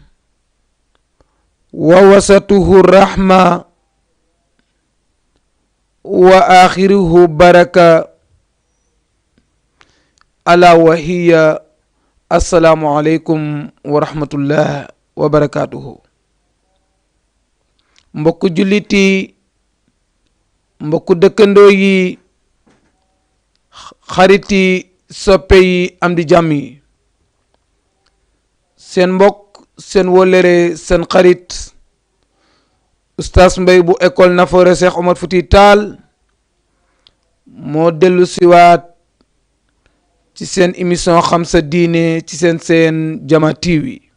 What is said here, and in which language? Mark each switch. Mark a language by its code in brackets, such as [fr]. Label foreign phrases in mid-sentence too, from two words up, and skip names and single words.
[ar] ووسطه الرحمة وآخره بركة، ألا وهي السلام عليكم ورحمة الله وبركاته. [wo] mbokku jullit yi, mbokku dëkkandoo yi, xarit yi, soppe yi, am di jàmm yi, seen mbokk, seen wóllëre, seen xarit Oustaz Mbaye bu école Nafoore Cheikh Omar Fouti Tall moo dellu siwaat ci seen émission xam sa diine ci seen Jama TV.